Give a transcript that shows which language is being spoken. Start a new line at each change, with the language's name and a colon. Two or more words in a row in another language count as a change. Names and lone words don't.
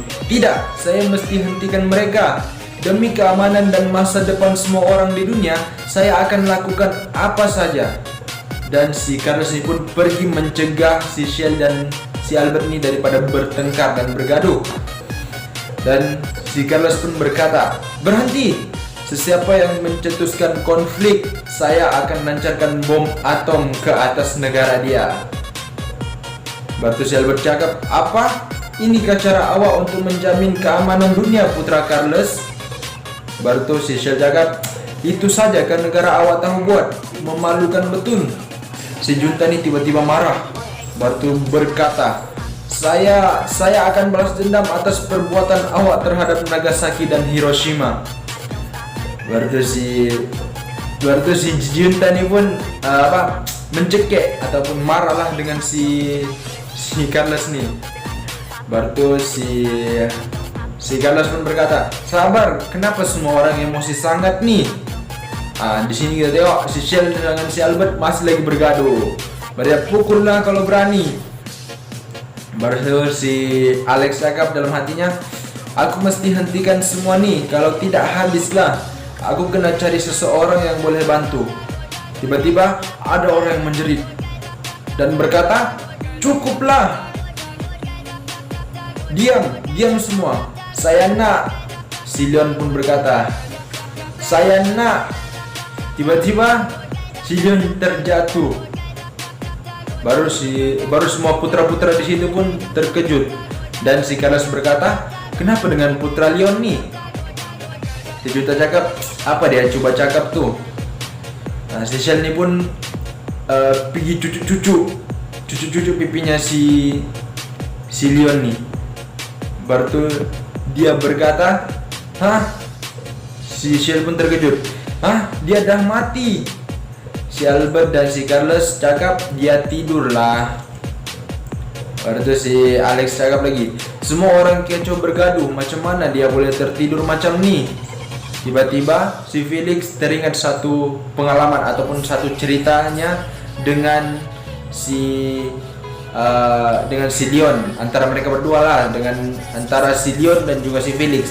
Malay: Tidak, saya mesti hentikan mereka. Demi keamanan dan masa depan semua orang di dunia, saya akan lakukan apa saja." Dan si Carlos ini pun pergi mencegah si Shell dan si Albert ini daripada bertengkar dan bergaduh. Dan si Carlos pun berkata, "Berhenti! Sesiapa yang mencetuskan konflik, saya akan lancarkan bom atom ke atas negara dia." Batu si Albert cakap, "Apa? Inikah cara awak untuk menjamin keamanan dunia, Putra Carlos?" Baru si Shell cakap, "Itu saja kan negara awak tahu buat. Memalukan betul." Si Junta ini tiba-tiba marah. Batu berkata, Saya akan balas dendam atas perbuatan awak terhadap Nagasaki dan Hiroshima." Baru si Junta ini pun mencekik ataupun marahlah dengan si Carlos nih. Baru si Carlos pun berkata, "Sabar, kenapa semua orang emosi sangat nih?" Di sini kita tengok si Shell dengan si Albert masih lagi bergaduh. Mereka pukullah kalau berani. Baru si Alex cakap dalam hatinya, Aku mesti hentikan semua nih, kalau tidak habislah. Aku kena cari seseorang yang boleh bantu. Tiba-tiba ada orang yang menjerit dan berkata, "Cukuplah. Diam semua. Saya nak." Si Leon pun berkata, "Saya nak." Tiba-tiba si Leon terjatuh. Baru semua putra-putra di situ pun terkejut. Dan si Carlos berkata, "Kenapa dengan putra Leon nih?" Si Junta cakap, "Apa dia coba cakap tuh?" Nah, si Shell ini pun pergi cucu pipinya si Leon nih. Baru tuh dia berkata, "Hah?" Si Shell pun terkejut. "Hah? Dia dah mati." Si Albert dan si Carlos cakap, "Dia tidur lah." Baru tuh si Alex cakap lagi, "Semua orang kecoh bergaduh, macam mana dia boleh tertidur macam nih?" Tiba-tiba si Felix teringat satu pengalaman ataupun satu ceritanya dengan si Leon, antara mereka berdua lah, antara si Leon dan juga si Felix.